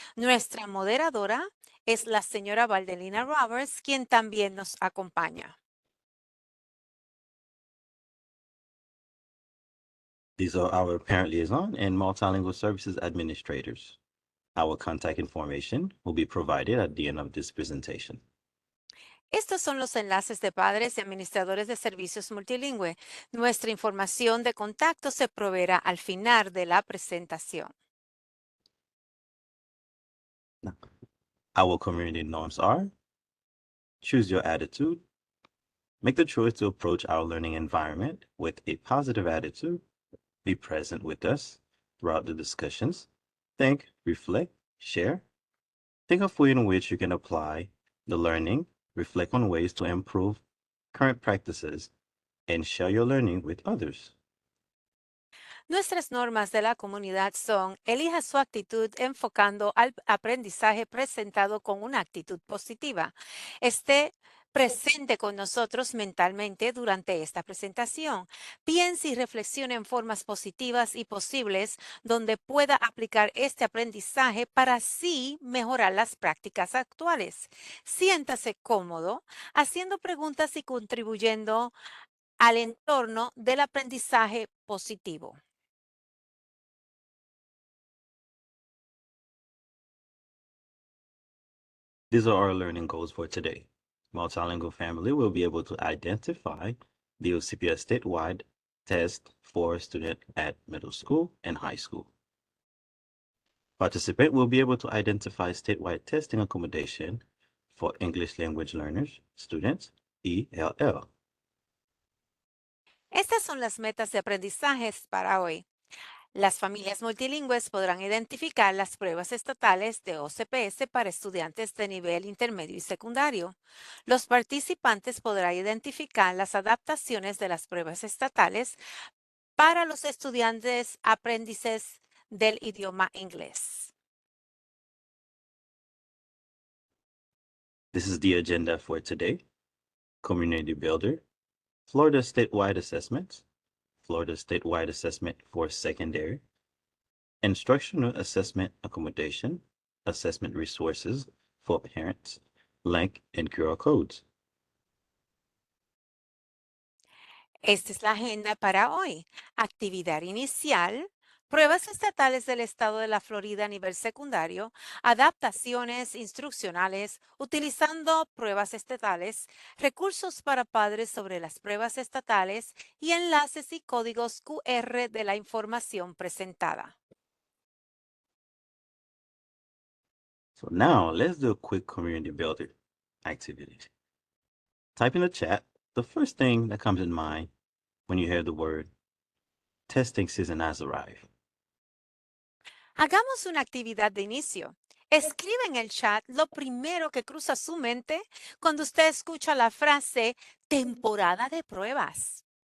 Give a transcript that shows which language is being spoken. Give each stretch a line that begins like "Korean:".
Spanish: Nuestra moderadora es la señora Valdelina Roberts, quien también nos acompaña.
English: These are our parent liaison and multilingual services administrators. Our contact information will be provided at the end of this presentation.
Spanish: Estos son los enlaces de padres y administradores de servicios multilingüe. Nuestra información de contacto se proveerá al final de la presentación.
English: Our community norms are: choose your attitude, make the choice to approach our learning environment with a positive attitude, be present with us throughout the discussions, think, reflect, share, think of ways in which you can apply the learning, reflect on ways to improve current practices, and share your learning with others.
Spanish: Nuestras normas de la comunidad son: elija su actitud enfocando al aprendizaje presentado con una actitud positiva. Esté presente con nosotros mentalmente durante esta presentación. Piense y reflexione en formas positivas y posibles donde pueda aplicar este aprendizaje para así mejorar las prácticas actuales. Siéntase cómodo haciendo preguntas y contribuyendo al entorno del aprendizaje positivo.
English: These are our learning goals for today. Multilingual family will be able to identify the OCPS statewide test for student at middle school and high school. Participant will be able to identify statewide testing accommodation for English language learners, students, ELL.
Spanish: Estas son las metas de aprendizajes para hoy. Las familias multilingües podrán identificar las pruebas estatales de OCPS para estudiantes de nivel intermedio y secundario. Los participantes podrán identificar las adaptaciones de las pruebas estatales para los estudiantes aprendices del idioma inglés.
English: This is the agenda for today. Community Builder, Florida Statewide Assessments, Florida Statewide Assessment for Secondary, Instructional Assessment Accommodation, Assessment Resources for Parents, link and QR codes.
Spanish: Esta es la agenda para hoy. Actividad inicial, pruebas estatales del estado de la Florida a nivel secundario, adaptaciones instruccionales utilizando pruebas estatales, recursos para padres sobre las pruebas estatales y enlaces y códigos QR de la información presentada.
English: So now let's do a quick community builder activity. Type in the chat the first thing that comes in mind when you hear the word testing season has arrived.
Spanish: Hagamos una actividad de inicio. Escribe en el chat lo primero que cruza su mente cuando usted escucha la frase temporada de pruebas.